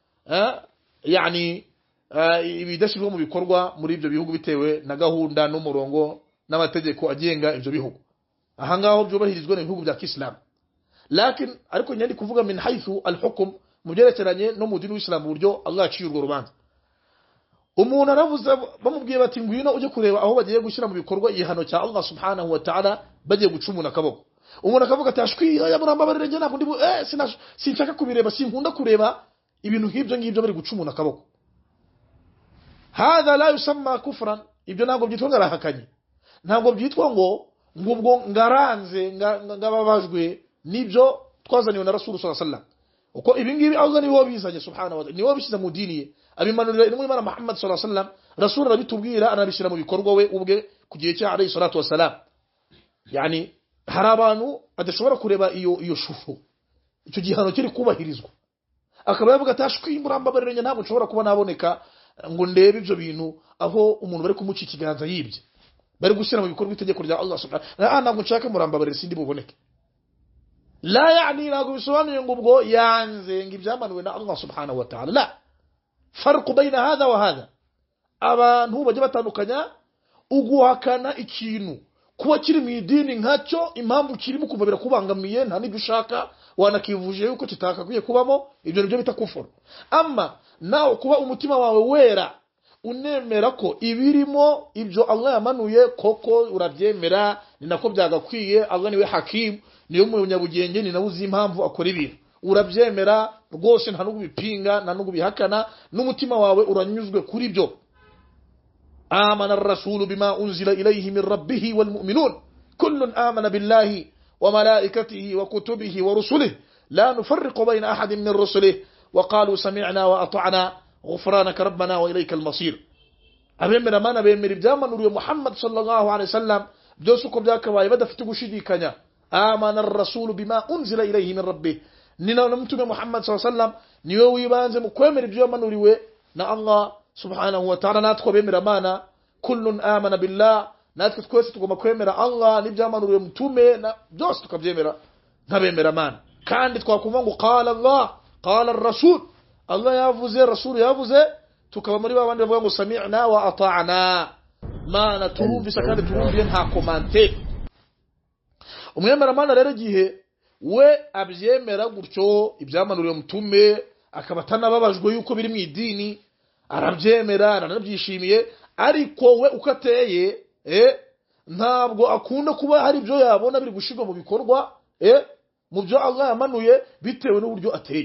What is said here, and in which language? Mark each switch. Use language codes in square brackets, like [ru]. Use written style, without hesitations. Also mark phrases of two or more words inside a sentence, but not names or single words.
[rw] yani ibidashirwa mu bikorwa muri ibyo bihugu bitewe na gahunda n'umurongo n'amategeko agenga ibyo bihugu ahangaho byubahirizwa n'ibihugu bya Islam lakin ariko nyandi kuvuga [ar] من حيث الحكم [rw] mugerekeranye no mu dini w'Islam buryo Allah yaciye urwo rubanza umuntu aravuze bamubwiye bati ngwino uje kureba aho bagiye gushyira mu bikorwa igihano cya [ar] الله سبحانه وتعالى [rw] bagiye gucumuna akaboko umuntu akavuga ati ashwi ya murambabarire nge ntabwo ndi sinshaka kubireba sinkunda kureba ibintu nk'ibyo ngibyo bari gucumuna akaboko [ar] هذا لا يسمى كفرا [rw] ibyo ntabwo byitwa ngarahakanye ntabwo byitwa ngo ngubwo ngaranze ngababajwe nibyo twazaniwe na [ar] رسول صلى الله عليه وسلم [rw] uko ibingibi Allah niwe bizanye [ar] سبحانه وتعالى [rw] niwe bishiza mu dini ye abimanurira intumwa y'Imana [ar] محمد صلى الله عليه وسلم [rw] Rasul arabitubwira anabishira mu bikorwa we ubwe kugiye cya [ar] عليه الصلاة والسلام [rw] yani hari abantu adashobora kureba iyo shusho icyo gihano kiri kubahirizwa akaba yavuga atashwi murambabarire ntabwo nshobora kuba naboneka ngo ndebe ibyo bintu aho umuntu bari kumuca ikiganza yibye bari gushyira mu bikorwa itegeko rya [ar] الله سبحانه وتعالى [rw] ntabwo nshaka murambabarire sindi buboneke [ar] لا يعني [rw] ntabwo bisobanuye ngo ubwo yanze ngo ibyamanuwe na [ar] الله سبحانه وتعالى لا فرق بين هذا وهذا [rw] abantu bajye batandukanya uguhakana ikintu kuba kiri mu idini nkacyo impamvu kirimo kuva birakubangamiye nta nibyo ushaka wanakivuje yuko kitakakwiye kubamo ibyo nibyo bita kufuru amma nawe kuba umutima wawe wera unemera ko ibirimo ibyo Allah yamanuye koko urabyemera ni nako byagakwiye Allah niwe hakim niyo munyabugenge ni nawe uzi impamvu akora ibintu urabyemera rwose nta nubwo bipinga nta nubwo bihakana n'umutima wawe uranyuzwe kuri byo [ar] آمن الرسول بما أنزل إليه من ربه والمؤمنون كل آمن بالله وملائكته وكتبه ورسله لا نفرق بين أحد من رسله وقالوا سمعنا وأطعنا غفرانك ربنا وإليك المصير [rw] abemera mana bemera ibyamanuriye [ar] محمد صلى الله عليه وسلم [rw] byose uko byakabaye badafite gushidikanya [ar] آمن الرسول بما أنزل إليه من ربه [rw] ni na mtume [ar] محمد صلى الله عليه وسلم [rw] niwe wibanze mu kwemera ibyo yamanuriwe na [ar] الله سبحانه وتعالى. [rw] Natwe bemera Imana, [ar] كل آمن بالله, [rw] natwe twese tugomba kwemera Allah n'ibyamanuriwe mtume na byose tukabyemera nkabemera Imana. Kandi twakumva ngo [ar] قال الله قال الرسول, [rw] Allah yavuze, rasul yavuze, tukaba muri babandi bavuga ngo [ar] سمعنا وأطعنا, [rw] Mana turumvise kandi turumviye nta komante. Umwemera Imana rero gihe we abyemera gutyo ibyamanuriwe mtume, akaba atanababajwe yuko biri mu idini, arabyemera aranabyishimiye, ariko we ukateye ntabwo akunda kuba hari ibyo yabona biri gushirwa mu bikorwa mu byo Allah yamanuye bitewe n'uburyo ateye.